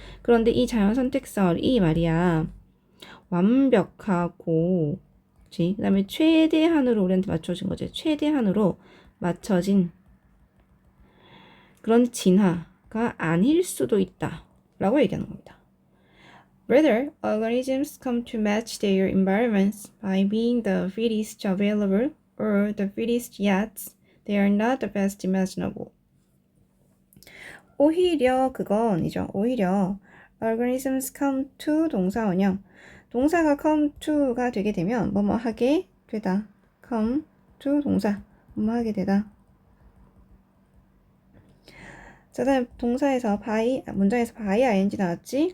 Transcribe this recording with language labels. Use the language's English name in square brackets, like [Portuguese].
[Korean] 그런데 이 자연 선택설이 말이야 완벽하고 그 다음에 최대한으로 우리한테 맞춰진 거지. 최대한으로 맞춰진 그런 진화가 아닐 수도 있다 라고 얘기하는 겁니다. [English] Rather, organisms come to match their environments by being the fittest available or the fittest yet they are not the best imaginable. [Korean] 오히려 그건이죠. 오히려 [English] organisms come to [Korean] 동사 원형. 동사가 come to가 되게 되면 뭐뭐 하게 되다. [English] come to [Korean] 동사. 뭐뭐 하게 되다. 자, 다음 동사에서 by, 문장에서 by ing 나왔지?